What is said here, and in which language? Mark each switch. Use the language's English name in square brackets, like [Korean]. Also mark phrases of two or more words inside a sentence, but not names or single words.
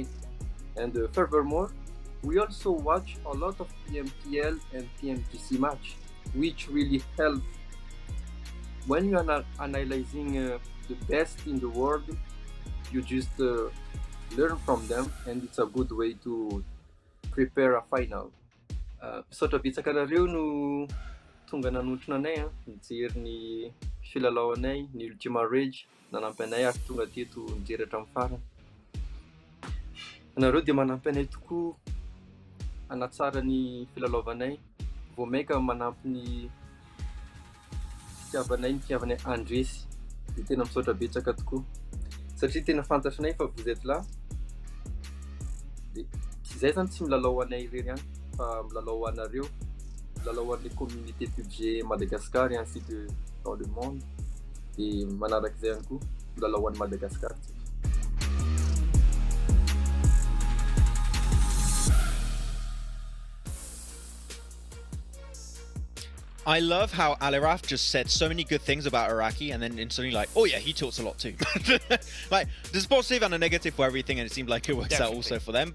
[English] And furthermore, we also watch a lot of PMPL and PMGC match, which really help. When you are analyzing the best in the world, you just learn from them, and it's a good way to prepare a final. [Malagasy] Misaotra betsaka nareo no tonga nanotrona anay nijery ny filalaoanay ny Ultima Rage, nanampy anay ary tonga teto nijery hatramin'ny farany. Nareo dia manampy anay tokoa hanatsara ny filalaovanay, vao maika manampy ny fitiavanay, ny fitiavanay andresy. Dia tena misaotra betsaka tokoa satria tena fantatrinay fa [French] vous êtes là. [Malagasy] Dia izay zany tsy milalao anay irery ihany fa milalao anareo, milalao an'ilay [French] communauté PUBG Madagascar et ainsi que dans le monde. [Malagasy] Dia manarak'izay ihany koa milalao an'i Madagascar. [English] I love how Aliraf just said so many good things about Iraqi and then instantly like, oh yeah, he talks a lot too. Like, there's a positive and a negative for everything, and it seemed like it works out also for them.